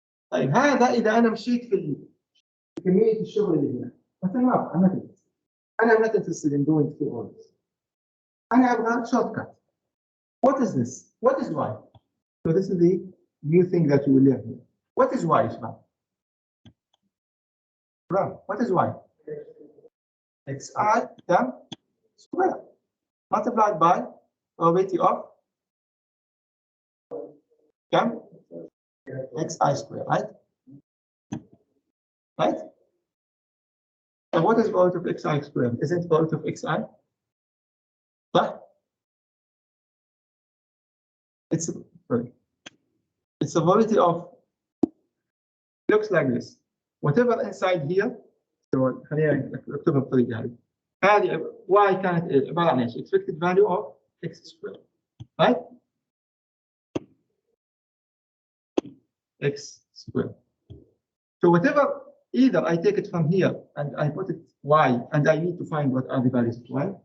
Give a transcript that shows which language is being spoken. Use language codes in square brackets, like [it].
[ar] طيب هذا إذا أنا مشيت في كمية الشغل اللي هنا مثلا أنا [en] not interested in doing 2 orders. [ar] أنا أبغى shortcut. [en] What is this? What is y? So this is the new thing that you will learn here. What is y, Ishmael? What is y? xi term square multiplied by probability of xi square, right? Right? So what is the probability of xi squared? Isn't the probability of xi? But it's sorry. It's the probability of looks like this. Whatever inside here. [ar] So خلينا نكتبها بالطريقة هذه. هذه y كانت عبارة عن ايش؟ [en] Expected value of x squared. Right? X squared. So whatever, either I take it from here and I put it y and I need to find what are the values of y.